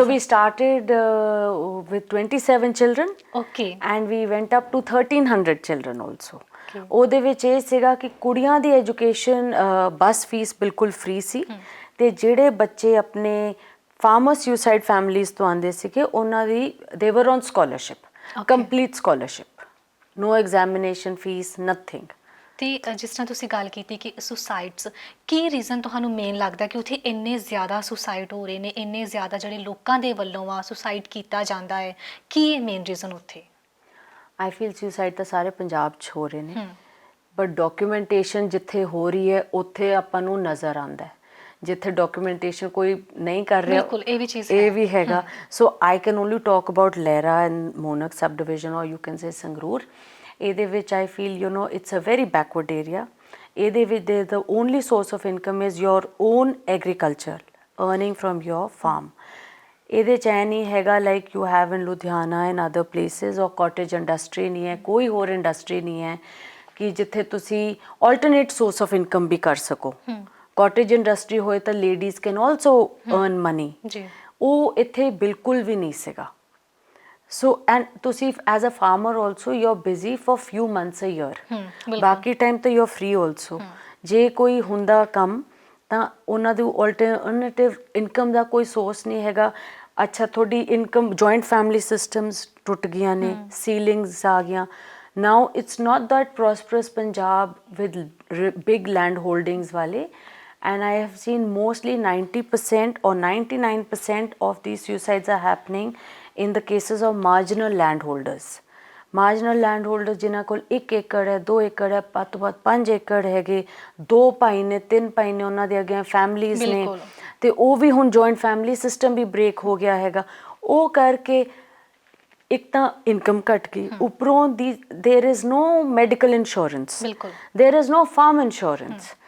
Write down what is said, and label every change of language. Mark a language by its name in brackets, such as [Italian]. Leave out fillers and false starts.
[English] So we started with 27 children okay and we went up to 1300 children also. Okay. [Punjabi] ਉਹਦੇ ਵਿੱਚ ਇਹ ਸੀਗਾ ਕਿ ਕੁੜੀਆਂ ਦੀ ਐਜੂਕੇਸ਼ਨ ਬੱਸ ਫੀਸ ਬਿਲਕੁਲ ਫ੍ਰੀ ਸੀ ਤੇ ਜਿਹੜੇ ਬੱਚੇ ਆਪਣੇ ਫਾਰਮਰ ਸੁਸਾਈਡ ਫੈਮਿਲੀਜ਼ ਤੋਂ ਆਉਂਦੇ ਸੀਗੇ ਉਹਨਾਂ ਦੀ ਦੇ [English] Were on scholarship, complete scholarship, no examination fees, nothing. [Punjabi] ਤੇ ਜਿਸ ਤਰ੍ਹਾਂ ਤੁਸੀਂ ਗੱਲ ਕੀਤੀ ਕਿ ਸੁਸਾਈਡਸ, ਕੀ ਰੀਜ਼ਨ ਤੁਹਾਨੂੰ ਮੇਨ ਲੱਗਦਾ ਕਿ ਉੱਥੇ ਇੰਨੇ ਜ਼ਿਆਦਾ ਸੁਸਾਈਡ ਹੋ ਰਹੇ ਨੇ, ਇੰਨੇ ਜ਼ਿਆਦਾ ਜਿਹੜੇ ਲੋਕਾਂ ਦੇ ਵੱਲੋਂ ਆ ਸੁਸਾਈਡ ਕੀਤਾ ਜਾਂਦਾ ਹੈ, ਕੀ ਮੇਨ ਰੀਜ਼ਨ ਉੱਥੇ? [English] I feel [Punjabi] ਸੁਸਾਈਡ ਤਾਂ ਸਾਰੇ ਪੰਜਾਬ 'ਚ ਹੋ ਰਹੇ ਨੇ, ਬਟ ਡਾਕੂਮੈਂਟੇਸ਼ਨ ਜਿੱਥੇ ਹੋ ਰਹੀ ਹੈ ਉੱਥੇ ਆਪਾਂ ਨੂੰ ਨਜ਼ਰ ਆਉਂਦਾ ਹੈ, ਜਿੱਥੇ ਡਾਕੂਮੈਂਟੇਸ਼ਨ ਕੋਈ ਨਹੀਂ ਕਰ ਰਿਹਾ ਬਿਲਕੁਲ ਇਹ ਵੀ ਚੀਜ਼ ਇਹ ਵੀ ਹੈਗਾ। [English] So I can only talk about Lehra and Moonak subdivision or you can say Sangrur. [Punjabi] ਇਹਦੇ ਵਿੱਚ [English] I feel you know it's a very backward area. [Punjabi] ਇਹਦੇ ਵਿੱਚ [English] the only source of income is your own agriculture, earning from your farm. [Punjabi] ਇਹਦੇ 'ਚ ਐ ਨਹੀਂ ਹੈਗਾ [English] like you have in Ludhiana and other places [Punjabi] ਔਰ ਕਾਟੇਜ ਇੰਡਸਟਰੀ ਨਹੀਂ ਹੈ, ਕੋਈ ਹੋਰ ਇੰਡਸਟਰੀ ਨਹੀਂ ਹੈ ਕਿ ਜਿੱਥੇ ਤੁਸੀਂ [English] alternate source of income [Punjabi] ਵੀ ਕਰ ਸਕੋ। ਕਾਟੇਜ ਇੰਡਸਟਰੀ ਹੋਏ ਤਾਂ [English] ladies can also earn money, [Punjabi] ਉਹ ਇੱਥੇ ਬਿਲਕੁਲ ਵੀ ਨਹੀਂ ਸੀਗਾ। [English] so and ਤੁਸੀਂ as a farmer also you are busy for few months a year, [Punjabi] ਬਾਕੀ ਟਾਈਮ ਤਾਂ [English] You are free also. [Punjabi] ਜੇ ਕੋਈ ਹੁੰਦਾ ਕੰਮ ਤਾਂ ਉਹਨਾਂ ਦੀ ਆਲਟਰਨੇਟਿਵ ਇਨਕਮ ਦਾ ਕੋਈ ਸੋਰਸ ਨਹੀਂ ਹੈਗਾ। ਅੱਛਾ ਤੁਹਾਡੀ ਇਨਕਮ ਜੁਆਇੰਟ ਫੈਮਿਲੀ ਸਿਸਟਮਸ ਟੁੱਟ ਗਈਆਂ ਨੇ, ਸੀਲਿੰਗਸ ਆ ਗਈਆਂ। [English] Now it's not that prosperous Punjab with big landholdings ਵਾਲੇ, and I have seen mostly 90% or 99% of these suicides are happening in the cases of marginal landholders. [Punjabi] Marginal landholders ਜਿਨ੍ਹਾਂ ਕੋਲ 1 ਏਕੜ ਹੈ, 2 ਏਕੜ ਹੈ, ਵੱਧ ਤੋਂ ਵੱਧ 5 ਏਕੜ ਹੈਗੇ, 2 ਭਾਈ ਨੇ, 3 ਭਾਈ ਨੇ, ਉਹਨਾਂ ਦੇ ਅੱਗੇ ਫੈਮਲੀਜ਼ ਨੇ ਤੇ ਉਹ ਵੀ ਹੁਣ ਜੁਆਇੰਟ ਫੈਮਿਲੀ ਸਿਸਟਮ ਵੀ ਬ੍ਰੇਕ ਹੋ ਗਿਆ ਹੈਗਾ। ਉਹ ਕਰਕੇ ਇੱਕ ਤਾਂ ਇਨਕਮ ਘਟ ਗਈ, ਉੱਪਰੋਂ ਦੀ [English] There is no medical insurance, there is no farm insurance.